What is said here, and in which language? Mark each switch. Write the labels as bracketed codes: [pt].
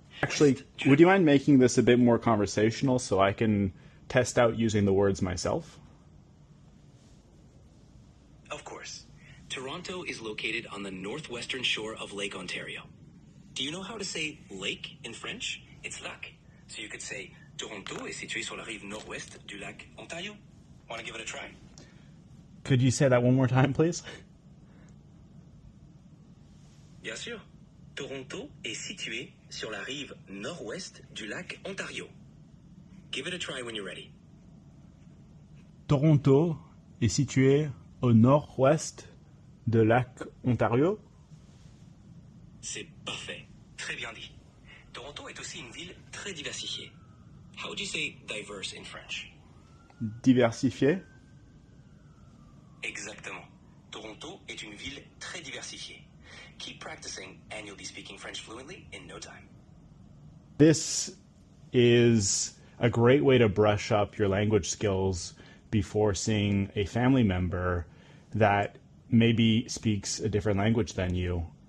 [en] Actually, would you mind making this a bit more conversational so I can test out using the words myself? Of course. Toronto is located on the northwestern shore of Lake Ontario. Do you know how to say lake in French? It's lac. So you could say [fr] Toronto est situé sur la rive nord-ouest du lac Ontario. [en] Want to give it a try? Could you say that one more time, please? [fr] Bien sûr. Toronto est situé sur la rive nord-ouest du lac Ontario. [en] Give it a try when you're ready. [fr] Toronto est situé au nord-ouest de lac Ontario. C'est parfait. Très bien dit. Toronto est aussi une ville très diversifiée. [en] How would you say diverse in French? [fr] Diversifié. Exactement. Toronto est une ville très diversifiée. [en] Keep practicing and you'll be speaking French fluently in no time. This is a great way to brush up your language skills before seeing a family member that maybe speaks a different language than you.